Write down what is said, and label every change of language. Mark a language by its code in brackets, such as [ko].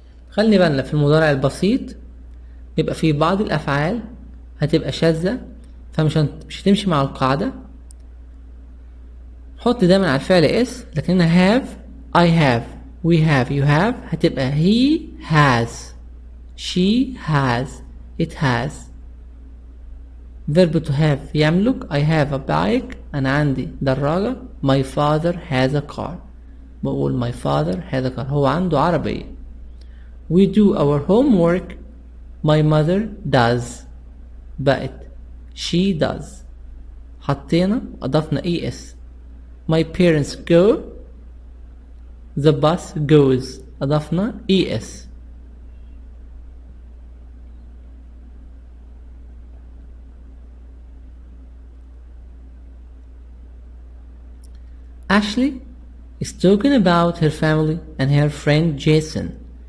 [ar] خلي بالنا في المضارع البسيط بيبقى في بعض الأفعال هتبقى شاذة فمش هتمشي مع القاعدة. حط دايما على الفعل اس، لكن [en] have I have we have you have هتبقى he has she has it has. verb to have يملك. I have a bike [ar] أنا عندي دراجة. [en] my father has a car بقول my father has a car [ar] هو عنده عربية. [en] we do our homework. my mother does بقت she does. [ar] حطينا أضفنا es. [en] my parents go. the bus goes أضفنا es. Ashley is talking about her family and her friend Jason.